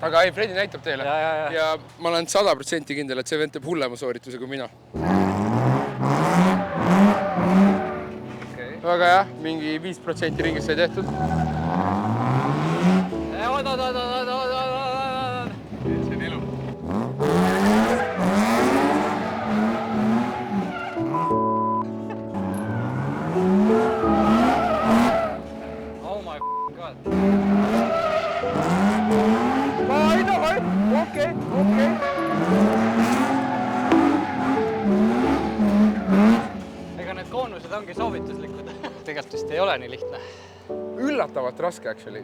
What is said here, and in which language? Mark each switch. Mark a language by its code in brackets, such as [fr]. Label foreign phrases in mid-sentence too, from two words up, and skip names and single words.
[et] Aga ei, Fredi näitab teile. Ja ma olen 100% kindel, et see vend teeb hullema soorituse kui mina. Väga jah, mingi 5% ringis sai tehtud. See on elu. [en] Oh my god. [et] Okei. Ega need koonused ongi soovituslikud. Tegelikult vist ei ole nii lihtne. Üllatavalt raske, actually.